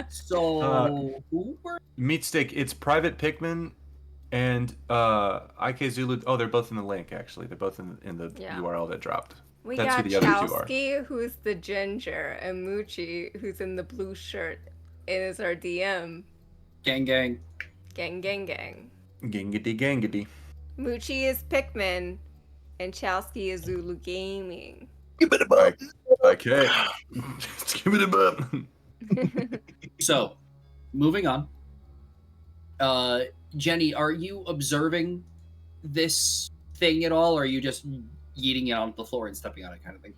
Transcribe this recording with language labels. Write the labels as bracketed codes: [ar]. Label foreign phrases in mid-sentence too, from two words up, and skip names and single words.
[en] So, who were... Meat Stick, it's Private Pikmin and IK Zulu. Oh, they're both in the link, actually. They're both in the URL that dropped. We That's got who the other two are. Chowski, who's the ginger, and Moochie, who's in the blue shirt, is our DM. Gang, gang. Gang, gang, gang. Gangity, gangity. Moochie is Pikmin, and Chowski is Zulu Gaming. Give it a bump. Okay. Give it a bump. So, moving on. Jenny, are you observing this thing at all, or are you just yeeting it onto the floor and stepping on it, kind of thing.